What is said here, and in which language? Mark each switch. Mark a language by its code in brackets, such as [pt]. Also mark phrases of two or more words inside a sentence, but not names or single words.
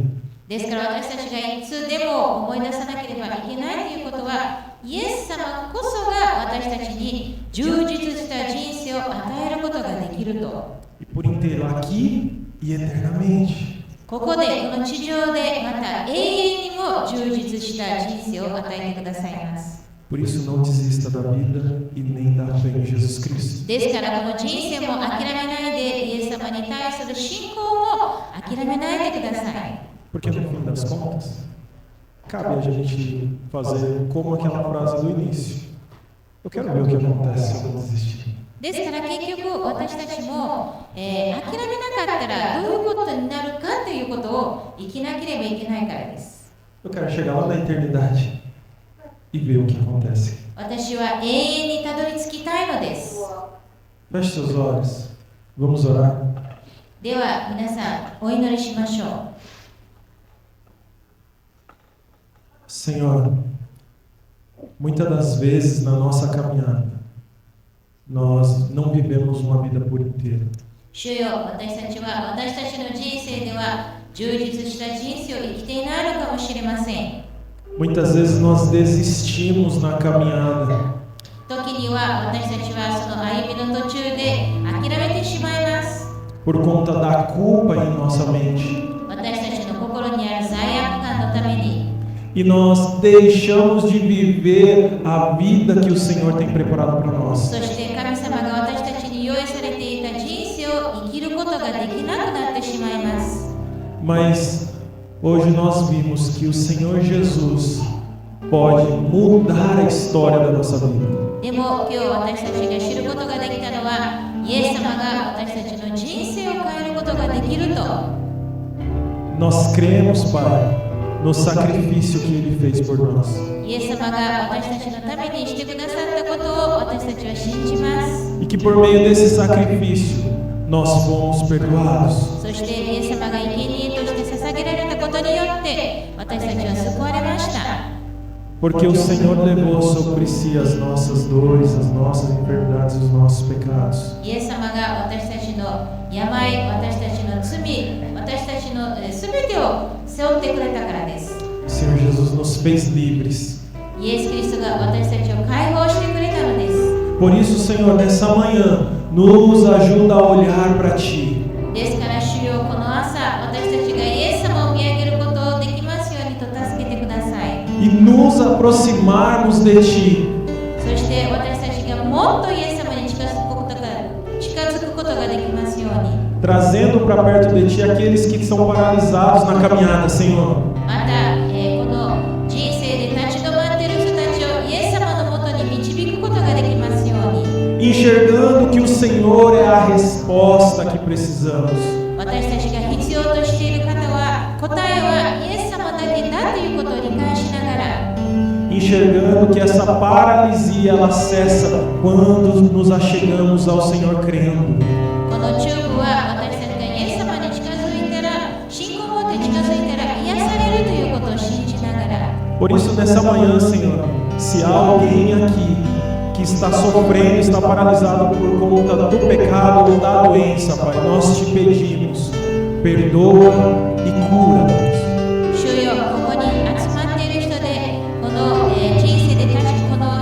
[ja] ですから私たちがいつでも思い出さなければいけないということは、イエス様こそが私たちに充実した人生を与えることができると。 [pt] E por inteiro, aqui e eternamente. [ja] ここでこの地上でまた永遠にも充実した人生を与えてくださいます。 [pt] Por isso não desista da vida e nem da fé em Jesus Cristo. [ja] ですからこの人生も諦めないで、イエス様に対する信仰も諦めないでください。 [pt] Porque no fim das contas, cabe a gente fazer como aquela frase do início. Eu quero ver o que acontece se eu desistir. [ja] ですから結局私たちも、諦めなかったらどういうことになるかということを生きなければいけないからです。 [pt] Eu quero chegar lá na eternidade e ver o que acontece. [ja] 私は永遠にたどり着きたいのです。 [pt] Feche seus olhos. Vamos orar. [ja] では皆さんお祈りしましょう。 [pt] Senhor, muitas das vezes na nossa caminhada, nós não vivemos uma vida por inteiro. [ja] 主よ、私たちは私たちの人生では充実した人生を生きていないのかもしれません。 [pt] Muitas vezes nós desistimos na caminhada. [ja] 時には私たちはその歩みの途中で諦めてしまいます。 [pt] Por conta da culpa em nossa mente. [ja] 私たちの心にある罪悪感のために。 [pt] E nós deixamos de viver a vida que o Senhor tem preparado para nós. [ja] そして神様が私たちに用意されていた人生を生きることができなくなってしまいます。 [pt] Mas hoje nós vimos que o Senhor Jesus pode mudar a história da nossa vida. [ja] でも今日私たちが知ることができたのは、イエス様が私たちの人生を変えることができると。 [pt] Nós cremos, Pai, no sacrifício que Ele fez por nós. [ja] イエス様が私たちのためにしてくださったことを私たちは信じます。 [pt] E que por meio desse sacrifício nós fomos perdoados. [ja] そしてイエス様が生贄として捧げられたことによって私たちは救われました。 [pt] Porque o Senhor levou sobre si as nossas dores, as nossas enfermidades e os nossos pecados. [ja] イエス様が私たちの病、私たちの罪、私たちのすべてを背負ってくれたからです。 [pt] O Senhor Jesus nos fez livres. [ja] イエス・キリストが私たちを解放してくれたのです。 [pt] Por isso, Senhor, nessa manhã, nos ajuda a olhar para Ti. [ja] ですから主よ、この朝、私たちがイエス様を見上げることをできますようにと助けてください。 [pt] E nos aproximarmos de Ti. [ja] そして私たちがもっとイエス様に近づくことができますように。 [pt] Trazendo para perto de Ti aqueles que são paralisados na caminhada, Senhor. [ja] また、この人生で立ち止まっている人たちをイエス様のもとに導くことができますように。 [pt] Enxergando que o Senhor é a resposta que precisamos. [ja] 私たちが必要としている方は、答えはイエス様だけだということを理解しながら。 [pt] Enxergando que essa paralisia ela cessa quando nos achegamos ao Senhor crendo. [ja] このチューブは私たちがイエス様に近づいたら、信仰を持って近づいたら癒されるということを信じながら。 [pt] Por isso, nessa manhã, Senhor, se há alguém aqui que está sofrendo, está paralisado por conta do pecado ou da doença, Pai, nós te pedimos, perdoa e cura-nos. [ja] 主よ、ここに集まっている人で、この人生でこ